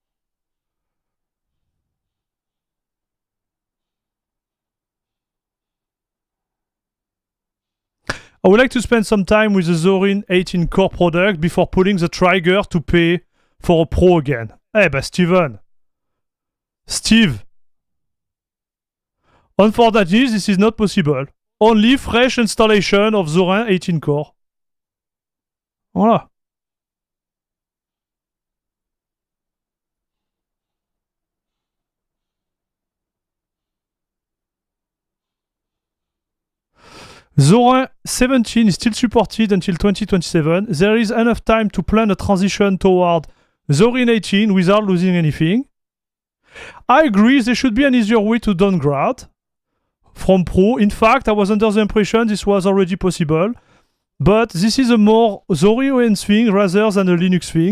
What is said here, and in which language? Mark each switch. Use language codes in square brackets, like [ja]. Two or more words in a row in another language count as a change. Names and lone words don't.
[en] I would like to spend some time with the Zorin 18 core product before pulling the trigger to pay for a Pro again. Hey, but Steve, Unfortunately, this is not possible. Only fresh installation of Zorin 18 core. Voilà. Zorin 17 is still supported until 2027. There is enough time to plan a transition toward Zorin 18 without losing anything. I agree, there should be an easier way to downgrade from Pro. In fact, I was under the impression this was already possible. But this is a more Zorin OS thing rather than a Linux thing.